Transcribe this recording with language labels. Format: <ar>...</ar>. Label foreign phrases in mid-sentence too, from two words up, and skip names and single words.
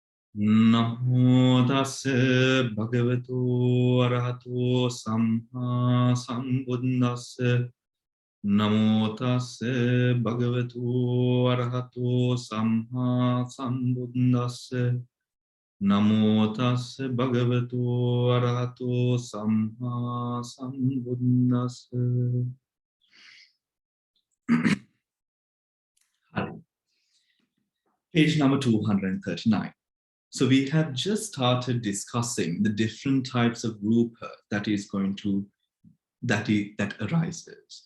<pi>Namo tassa bhagavato arahato samma sambuddhassa. Namo tassa bhagavato arahato samma sambuddhassa. Namo tassa bhagavato arahato samma sambuddhassa.</pi> <en>Page number 239. So we have just started discussing the different types of rupa that arises.</en>